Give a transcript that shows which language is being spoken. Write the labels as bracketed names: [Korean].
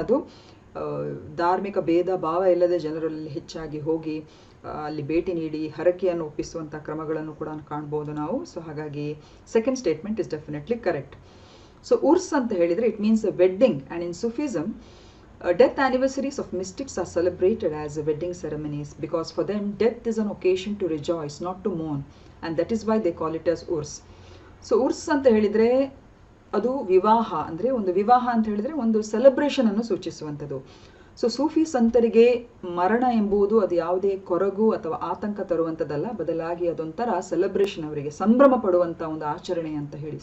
[Kannada] ಅದು ಧಾರ್ಮಿಕ ಭೇದ ಭಾವ ಇಲ್ಲದೆ ಜನರಲ್ಲಿ ಹೆಚ್ಚಾಗಿ ಹೋಗಿ ಅಲ್ಲಿ ಭೇಟಿ ನೀಡಿ ಹರಕೆಯನ್ನು ಒಪ್ಪಿಸುವಂಥ ಕ್ರಮಗಳನ್ನು ಕೂಡ ಕಾಣ್ಬೋದು ನಾವು. ಸೊ ಹಾಗಾಗಿ [English] Second statement is definitely correct. [Kannada] So Urs ಅಂತ ಹೇಳಿದರೆ [English] It means a wedding, and in Sufism death anniversaries of mystics are celebrated as wedding ceremonies because for them death is an occasion to rejoice, not to mourn, and that is why they call it as urs. [Kannada] So urs ಅಂತ ಹೇಳಿದರೆ ಅದು ವಿವಾಹ, ಅಂದರೆ ಒಂದು ವಿವಾಹ ಅಂತ ಹೇಳಿದರೆ ಒಂದು ಸೆಲೆಬ್ರೇಷನ್ ಅನ್ನು ಸೂಚಿಸುವಂಥದ್ದು. ಸೊ ಸೂಫಿ ಸಂತರಿಗೆ ಮರಣ ಎಂಬುದು ಅದು ಯಾವುದೇ ಕೊರಗು ಅಥವಾ ಆತಂಕ ತರುವಂಥದ್ದಲ್ಲ, ಬದಲಾಗಿ ಅದೊಂಥರ ಸೆಲೆಬ್ರೇಷನ್, ಅವರಿಗೆ ಸಂಭ್ರಮ ಪಡುವಂಥ ಒಂದು ಆಚರಣೆ ಅಂತ ಹೇಳಿ.